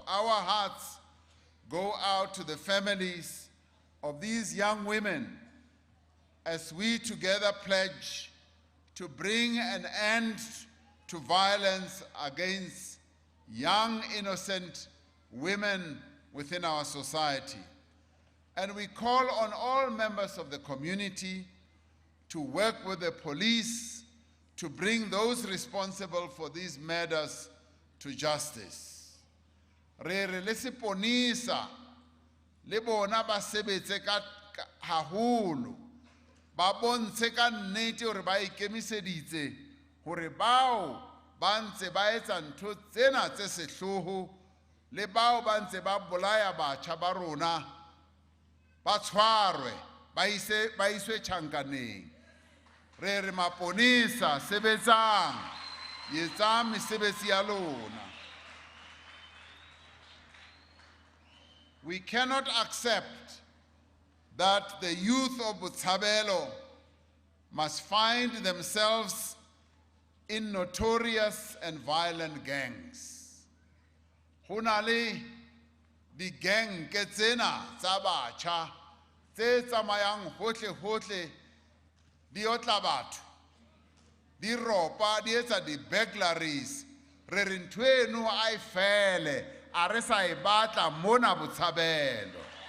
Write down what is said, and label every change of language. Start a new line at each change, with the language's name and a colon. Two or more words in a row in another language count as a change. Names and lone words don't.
English: Our hearts go out to the families of these young women as we together pledge to bring an end to violence against young, innocent women within our society. And we call on all members of the community to work with the police to bring those responsible for these murders to justice.
Southern Sotho: Re re le seponisa le bona ba sebetse ka haholo ba bontshe ka nnete hore ba ikemiseditse hore bao ba ntse ba etsa ntho tsena tse sehloho le bao ba ntse ba bolaya batjha ba rona ba tshwarwe ba iswe tjhankaneng. Re re maponisa sebetsang yetsang mesebetsi ya lona.
English: We cannot accept that the youth of Botshabelo must find themselves in notorious and violent gangs.
Southern Sotho: Ho na le di gang ke tsena tsa batjha tse tsamayang hohle di otla batho di ropa di etsa di burglaries. Re re ntho eno a e fele a re sa e batla mona Botshabelo.